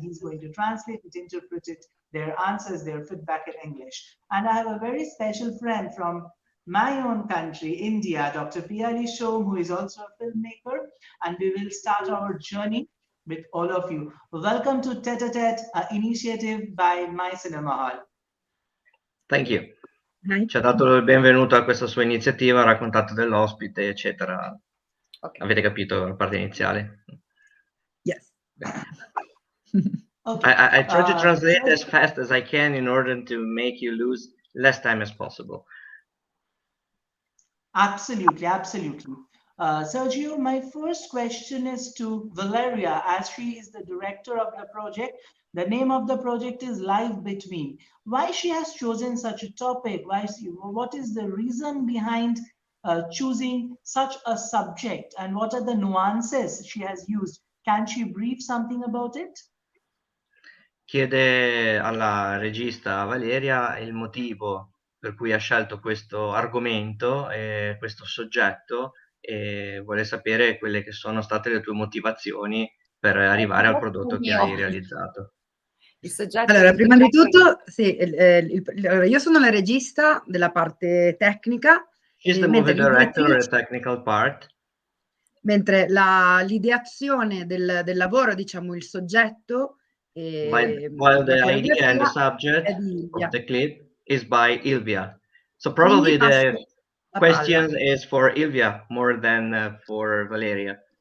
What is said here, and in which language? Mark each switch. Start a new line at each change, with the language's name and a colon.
English: He's going to translate it, interpret it, their answers, their feedback in English. And I have a very special friend from my own country, India, Dr. Piali Shom, who is also a filmmaker, and we will start our journey with all of you. Welcome to Tete-a-tete, an initiative by My Cinema Hall. Thank you.
Italian: Ci ha dato il benvenuto a questa sua iniziativa, ha raccontato dell'ospite, eccetera. Okay. Avete capito la parte iniziale?
English: Yes. Okay. I try to translate as fast as I can in order to make you lose less time as possible. Absolutely, absolutely. Sergio, my first question is to Valeria, as she is the director of the project. The name of the project is Life Between. Why she has chosen such a topic? What is the reason behind choosing such a subject, and what are the nuances she has used? Can she brief something about it?
Italian: Chiede alla regista Valeria il motivo per cui ha scelto questo argomento e questo soggetto e vuole sapere quelle che sono state le tue motivazioni per arrivare al prodotto che hai realizzato. Il soggetto allora, prima di tutto, sì, allora, io sono la regista della parte tecnica.
English: She's the movie director of the technical part.
Italian: Mentre l'ideazione del lavoro, diciamo, il soggetto,
English: while the idea and the subject of the clip is by Ilvia. So probably the question is for Ilvia more than for Valeria.